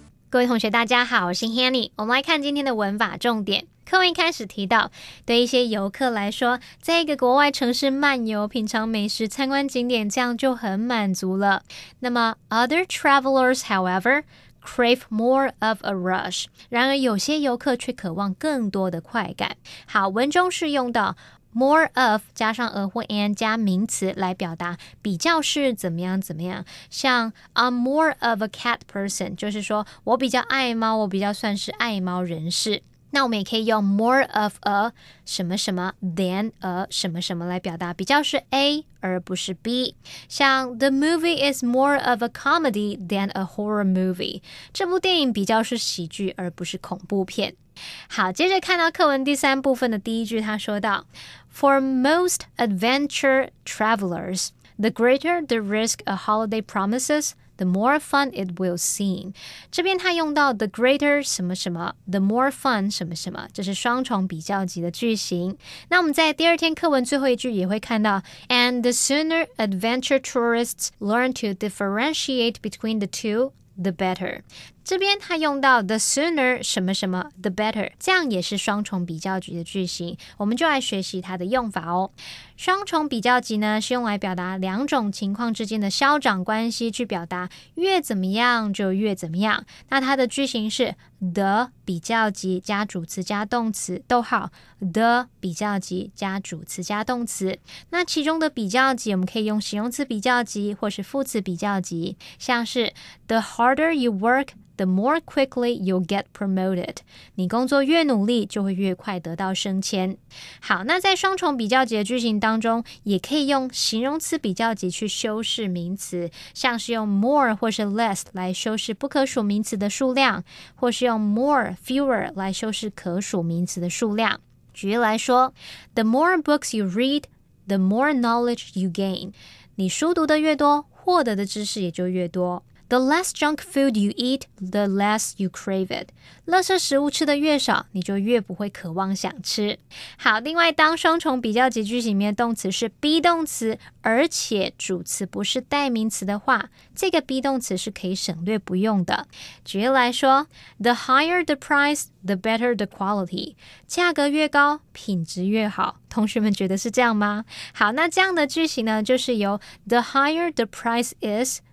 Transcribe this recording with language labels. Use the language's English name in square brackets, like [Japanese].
[Chinese] 各位同学大家好，我是 Hanny。我们来看今天的文法重点。课文一开始提到，对一些游客来说，在一个国外城市漫游、品尝美食、参观景点，这样就很满足了。那么 [English] other travelers, however, crave more of a rush. [Chinese] 然而有些游客却渴望更多的快感。好，文中是用到more of 加上 a 或 an 加名词来表达比较是怎么样怎么样，像 [English] I'm more of a cat person [Chinese] 就是说我比较爱猫，我比较算是爱猫人士。那我们也可以用 more of a 什么什么 than a 什么什么来表达比较是 A 而不是 B。 [English] 像 The movie is more of a comedy than a horror movie. [Chinese] 这部电影比较是喜剧而不是恐怖片。好，接着看到课文第3部分的第一句，他说到 [English] For most adventure travelers, the greater the risk a holiday promises, the more fun it will seem. [Chinese] 这边他用到 the greater 什么什么 the more fun 什么什么，这是双重比较级的句型。那我们在第2天课文最后一句也会看到 [English] And the sooner adventure tourists learn to differentiate between the two, the better. [Chinese] 这边他用到 the sooner 什么什么 the better， 这样也是双重比较级的句型，我们就来学习它的用法哦。双重比较级呢是用来表达2种情况之间的消长关系，去表达越怎么样就越怎么样。那它的句型是 the 比较级加主词加动词逗号 the 比较级加主词加动词。那其中的比较级我们可以用形容词比较级或是副词比较级，像是 [English] the harder you work, the more quickly you'll get promoted. [Chinese] 你工作越努力，就会越快得到升迁。好，那在双重比较级的句型当中，也可以用形容词比较级去修饰名词，像是用 more 或是 less 来修饰不可数名词的数量，或是用 more, fewer 来修饰可数名词的数量。举例来说 [English] The more books you read, the more knowledge you gain. [Chinese] 你书读得越多，获得的知识也就越多。 [English] The less junk food you eat, the less you crave it. [Chinese] 垃圾食物吃得越少，你就越不会渴望想吃。好，另外当双重比较级句型里面动词是 be 动词，而且主词不是代名词的话，这个 be 动词是可以省略不用的。举例来说 [English] The higher the price, the better the quality. [Chinese] 价格越高，品质越好。同学们觉得是这样吗？好，那这样的句型呢，就是由 [English] the higher the price is